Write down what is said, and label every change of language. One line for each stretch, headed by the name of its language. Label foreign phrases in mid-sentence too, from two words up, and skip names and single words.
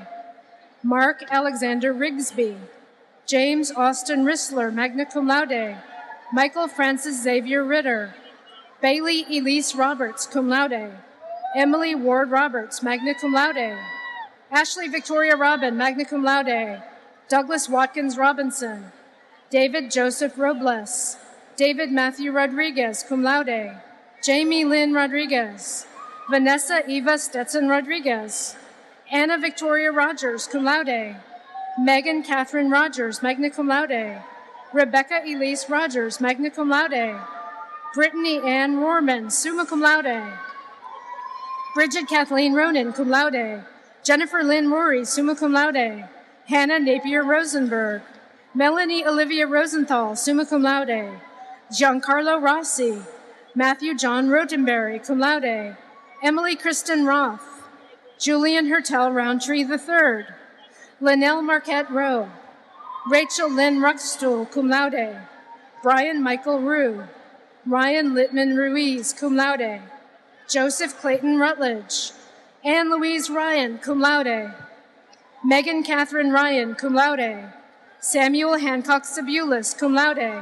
English: Mark Alexander Rigsby. James Austin Rissler,
Latin: magna cum laude.
English: Michael Francis Xavier Ritter. Bailey Elise Roberts,
Latin: cum laude.
English: Emily Ward Roberts,
Latin: magna cum laude.
English: Ashley Victoria Robin,
Latin: magna cum laude.
English: Douglas Watkins Robinson. David Joseph Robles. David Matthew Rodriguez,
Latin: cum laude.
English: Jamie Lynn Rodriguez. Vanessa Eva Stetson Rodriguez. Anna Victoria Rogers,
Latin: cum laude.
English: Megan Catherine Rogers,
Latin: magna cum laude.
English: Rebecca Elise Rogers,
Latin: magna cum laude.
English: Brittany Ann Rohrman,
Latin: summa cum laude.
English: Bridget Kathleen Ronan,
Latin: cum laude.
English: Jennifer Lynn Rory,
Latin: summa cum laude.
English: Hannah Napier Rosenberg. Melanie Olivia Rosenthal,
Latin: summa cum laude.
English: Giancarlo Rossi. Matthew John Rotenberry,
Latin: cum laude.
English: Emily Kristen Roth. Julian Hertel Roundtree III. Linnell Marquette Rowe. Rachel Lynn Ruckstuhl,
Latin: cum laude.
English: Brian Michael Rue. Ryan Littman Ruiz,
Latin: cum laude.
English: Joseph Clayton Rutledge. Anne Louise Ryan,
Latin: cum laude.
English: Megan Catherine Ryan,
Latin: cum laude.
English: Samuel Hancock Sabulis,
Latin: cum laude.